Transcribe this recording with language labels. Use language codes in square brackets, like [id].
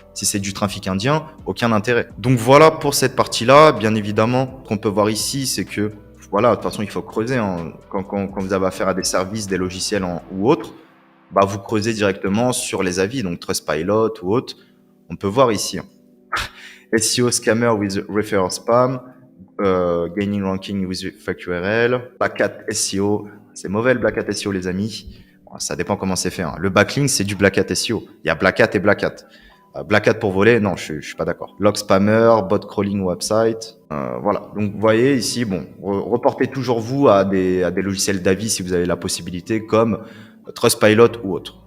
[fr] Si c'est du trafic indien, aucun intérêt. Donc voilà pour cette partie-là. Bien évidemment, ce qu'on peut voir ici, c'est que voilà, de toute façon, il faut creuser. Hein. Quand vous avez affaire à des services, des logiciels ou autres, bah, vous creusez directement sur les avis, donc Trustpilot ou autre. On peut voir ici. Hein. [en] SEO scammer with referral spam, gaining ranking with fake URL, Black Hat SEO. [fr] C'est mauvais le Black Hat SEO, les amis. Bon, ça dépend comment c'est fait. Hein. Le backlink, c'est du Black Hat SEO. Il y a Black Hat et Black Hat. Black Hat pour voler, non, je suis pas d'accord. [en] Log spammer, bot crawling website. [fr] Voilà. Donc, vous voyez ici, bon, reportez toujours vous à des logiciels d'avis si vous avez la possibilité, comme Trustpilot ou autre.